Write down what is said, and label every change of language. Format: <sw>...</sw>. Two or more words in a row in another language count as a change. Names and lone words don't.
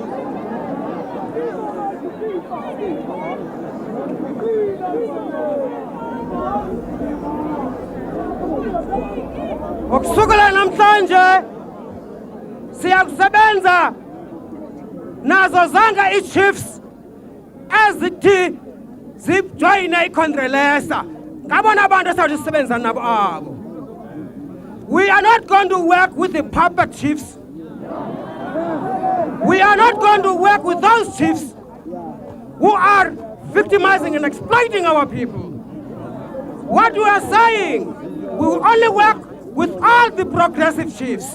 <xh>okusukela namhlanje siyakusebenza nazo zonke i-chiefs ezithi zijoyine iCongrelesa. Ngabona abantu esawuthi sisebenza nabo abo.</xh> <en>We are not going to work with the puppet chiefs. We are not going to work with those chiefs who are victimizing and exploiting our people. What we are saying, we will only work with all the progressive chiefs.</en>